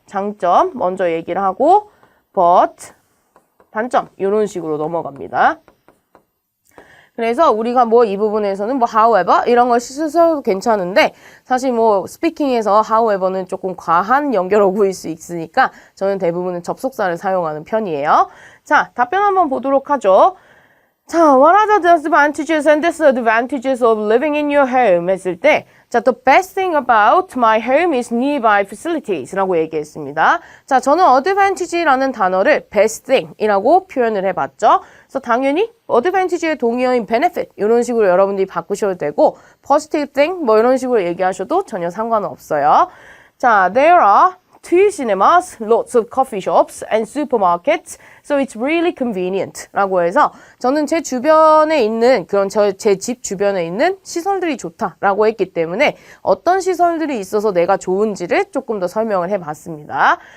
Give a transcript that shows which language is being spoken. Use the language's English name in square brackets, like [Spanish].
[Korean] 장점 먼저 얘기를 하고 but 단점 이런 식으로 넘어갑니다. 그래서 우리가 뭐 이 부분에서는 뭐 however 이런 걸 쓰셔도 괜찮은데 사실 뭐 스피킹에서 however는 조금 과한 연결어구일 수 있으니까 저는 대부분은 접속사를 사용하는 편이에요. 자, 답변 한번 보도록 하죠. [English] 자, what are the advantages and disadvantages of living in your home? [Korean] 했을 때 자, [English] the best thing about my home is nearby facilities [Korean] 라고 얘기했습니다. 자, 저는 advantage라는 단어를 best thing 이라고 표현을 해봤죠. 그래서 당연히 advantage의 동의어인 benefit 이런 식으로 여러분들이 바꾸셔도 되고 positive thing 뭐 이런 식으로 얘기하셔도 전혀 상관은 없어요. 자, [English] there are 2 cinemas, lots of coffee shops and supermarkets, so it's really convenient [Korean] 라고 해서 저는 제 주변에 있는 그런 제 집 주변에 있는 시설들이 좋다라고 했기 때문에 어떤 시설들이 있어서 내가 좋은지를 조금 더 설명을 해봤습니다.